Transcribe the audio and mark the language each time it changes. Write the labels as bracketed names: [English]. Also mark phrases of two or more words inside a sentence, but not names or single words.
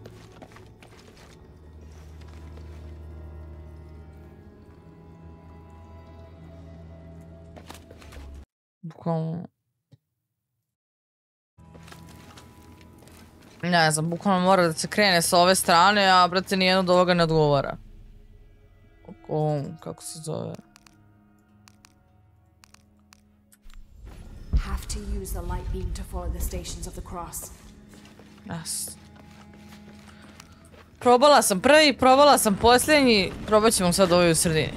[Serbian] Bukvalno... Ne znam, bukvalno mora da se krene sa ove strane, a brate nijedno od ovoga ne odgovara. Kako se zove? [English] Have to use the light beam to follow the stations of the cross. Yes. [Serbian] Probala sam prvi, probala sam posljednji, probat ćemo sad ovaj u sredini.